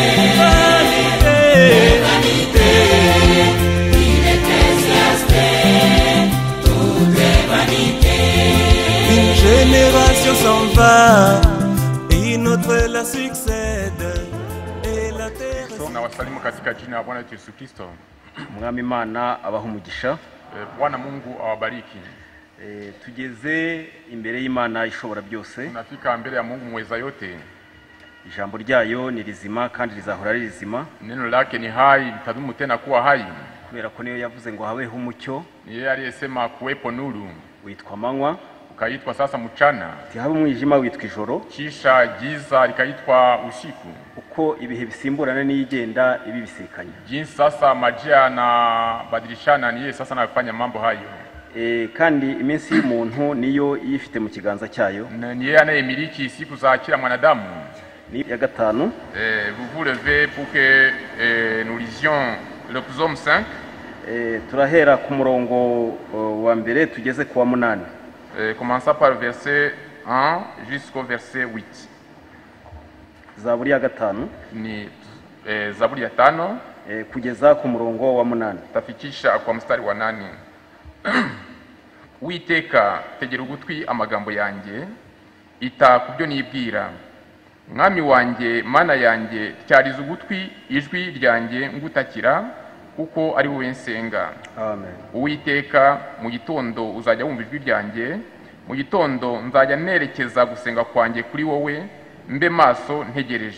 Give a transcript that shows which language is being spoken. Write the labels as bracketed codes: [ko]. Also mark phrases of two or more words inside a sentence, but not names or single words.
[fr] vanité, vanité, dit l'Ecclésiaste, tout est vanité. une génération s'en va, et une autre la succède, et la terre... [sw] Nawasalimu katika jina la Bwana Yesu Kristo. [rw] Mwami Imana abaha umugisha. [sw] Bwana Mungu awabariki. [rw] Tugeze imbere y'Imana ishobora byose. [sw] Tunafika mbele ya Mungu mweza yote. [rw] Ijambo ryayo ni rizima kandi rizahora ari rizima. [sw] Neno lake ni hai, litadumu tena kuwa hai. [rw] Kubera ko niyo yavuze ngo habeho umucyo. [sw] Ni yeye aliyesema kuwepo nuru, [rw] Witwa manywa. [sw] ukaitwa sasa mchana. [rw] Tihabe umwijima witwa ijoro. [sw] Kisha giza likaitwa usiku. [rw] Uko ibihe bisimburana n'igenda ibi bisikanye. [sw] Jinsi sasa majira na badilishana, ni yeye sasa anafanya mambo hayo. [rw] Kandi iminsi y'umuntu niyo yifite mu kiganza cyayo. [sw] Ni yeye anayemiliki siku za kila mwanadamu. [rw] Ni ya gatanu. [fr] Vous vous levez pour que nous lisions le psaume 5. [rw] Turahera ku murongo wa mbere tugeze ku wa 8. [fr] Commençons par le verset 1 jusqu'au verset 8. [rw] Zaburi ya gatanu. Ni Zaburi ya 5 kugeza ku murongo wa 8. [sw] tafikisha kwa mstari wa 8. [rw] Uwiteka tegera ugutwi amagambo yanjye, ita kubyo nibwira. Mwami wanjye, mana yanjye, cyariza ugutwi ijwi ryanjye ngutakira, kuko ari wowe nsenga. Amen. Uwiteka, mu gitondo uzajya wumva ijwi ryanjye, mu gitondo nzajya nerekeza gusenga kwanjye kuri wowe, mbe maso ntegereje.